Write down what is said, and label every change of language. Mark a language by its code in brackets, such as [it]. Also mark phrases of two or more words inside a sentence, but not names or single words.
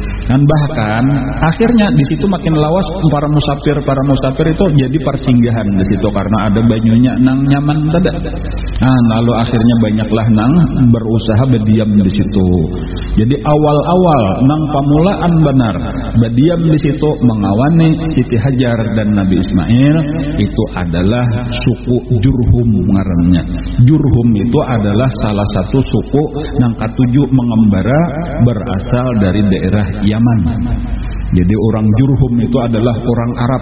[id] Bahkan akhirnya di situ makin lawas para musafir itu jadi persinggahan di situ. [bjn] situ karena ada banyunya nang nyaman tada. Lalu akhirnya banyaklah nang berusaha berdiam di situ. [id] Jadi awal-awal [bjn] nang pamulaan benar [id] berdiam di situ mengawani Siti Hajar dan Nabi Ismail itu adalah suku Jurhum ngarannya. Jurhum itu adalah salah satu suku nang katujuh mengembara berasal dari daerah Yaman. Jadi orang Jurhum itu adalah orang Arab.